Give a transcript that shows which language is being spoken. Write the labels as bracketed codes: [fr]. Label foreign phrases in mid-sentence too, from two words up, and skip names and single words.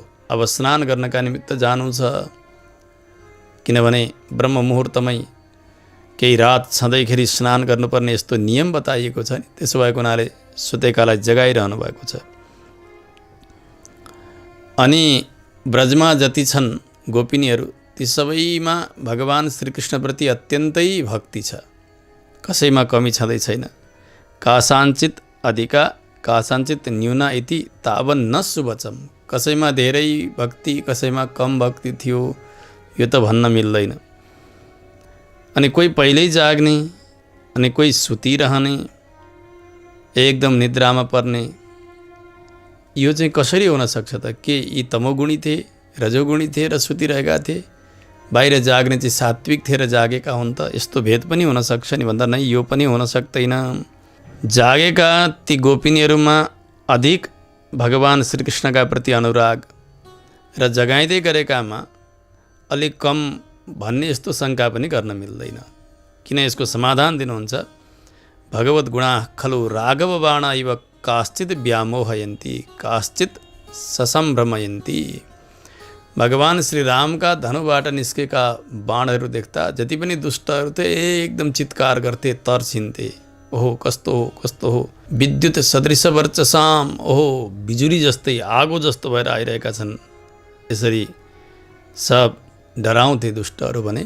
[ne] अब स्नान गर्नका निमित्त जानु छ, किनभने ब्रह्म मुहुर्तमै केही रात छँदैखेरि स्नान गर्नुपर्ने यस्तो नियम बताइएको छ नि। त्यसो भएको हुनाले सुतेकालाई जगाइरहनु भएको छ। अनि ब्रजमा जति छन् गोपिनीहरू ती सबैमा भगवान श्रीकृष्णप्रति अत्यन्तै भक्ति छ, कसैमा कमी छँदै छैन। [sa] कासाञ्चित अधिका कासाञ्चित न्यूना इति तावन् न सुवचम। [ne] कसैमा धेरै भक्ति कसैमा कम भक्ति थियो यो त भन्न मिल्दैन। अनि कोही पहिल्यै जाग्ने अनि कोही सुतिरहने, एकदम निद्रामा पर्ने, यो चाहिँ कसरी हुन सक्छ त? के यी तमोगुणी थिए, रजोगुणी थिए र सुतिरहेका थिए? बाहिर जाग्ने चाहिँ सात्विक थिए र जागेका हुन् त? यस्तो भेद पनि हुन सक्छ नि भन्दा नै यो पनि हुन सक्दैन। जागेका ती गोपिनीहरूमा अधिक भगवान श्रीकृष्णका प्रति अनुराग र जगाइँदै गरेकामा अलिक कम भन्ने यस्तो शङ्का पनि गर्न मिल्दैन। किन यसको समाधान दिनुहुन्छ? [sa] भगवत गुणा खलु राघव बाणा इव काश्चित व्यामोहयन्ती काश्चित ससम्भ्रमयन्ती। [ne] भगवान श्री रामका धनुबाट निस्केका बाणहरू देख्दा जति पनि दुष्टहरू थिए एकदम चित्कार गर्थे, तर्सिन्थे। ओहो कस्तो हो कस्तो हो, [sa] विद्युत सदृश वर्चसाम, [ne] ओहो बिजुली जस्तै आगो जस्तो भएर आइरहेका छन्। यसरी सब डराउँथे दुष्टहरू भने।